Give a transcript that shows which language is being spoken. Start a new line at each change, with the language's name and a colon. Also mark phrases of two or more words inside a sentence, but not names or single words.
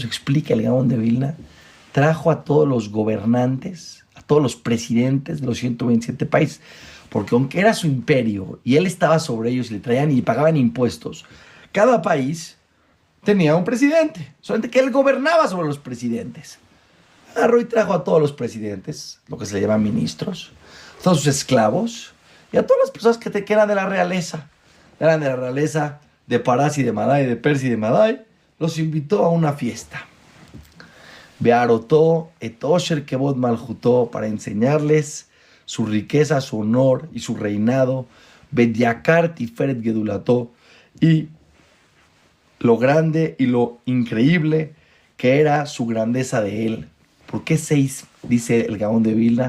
Spanish: Explica el Gaón de Vilna. Trajo a todos los gobernantes, a todos los presidentes de los 127 países, porque aunque era su imperio y él estaba sobre ellos y le traían y pagaban impuestos, cada país tenía un presidente, solamente que él gobernaba sobre los presidentes. Agarró y trajo a todos los presidentes, lo que se le llama ministros, a todos sus esclavos y a todas las personas que eran de la realeza. Eran de la realeza de Parás y de Madai, de Persia y de Madai. Los invitó a una fiesta.
Hebrew: בהראתו את עשר כבוד מלכותו,
Spanish: para enseñarles su riqueza, su honor y su reinado.
Hebrew: ואת יקר תפארת גדולתו,
Spanish: y lo grande y lo increíble que era su grandeza de él. ¿Por qué 6? Dice el Gaón de Vilna.